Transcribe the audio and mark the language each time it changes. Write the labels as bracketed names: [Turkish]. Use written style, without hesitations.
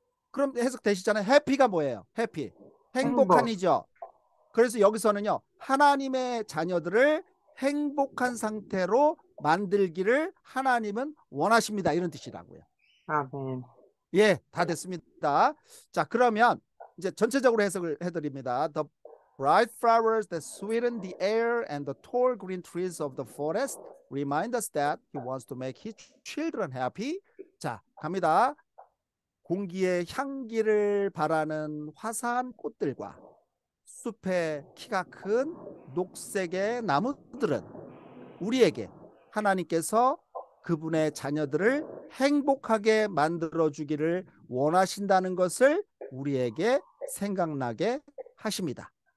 [Korean] 그럼 해석되시잖아요. 해피가 뭐예요? 해피. 행복한이죠. 그래서 여기서는요. 하나님의 자녀들을 행복한 상태로 만들기를 하나님은 원하십니다. 이런 뜻이라고요. 아멘. 예, 다 됐습니다. 자, 그러면 이제 전체적으로 해석을 해드립니다. [English] The bright flowers that sweeten the air and the tall green trees of the forest remind us that he wants to make his children happy. [Korean] 자, 갑니다. 공기의 향기를 바라는 화사한 꽃들과 숲의 키가 큰 녹색의 나무들은 우리에게 하나님께서 그분의 자녀들을 행복하게 만들어주기를 원하신다는 것을 우리에게 생각나게 하십니다.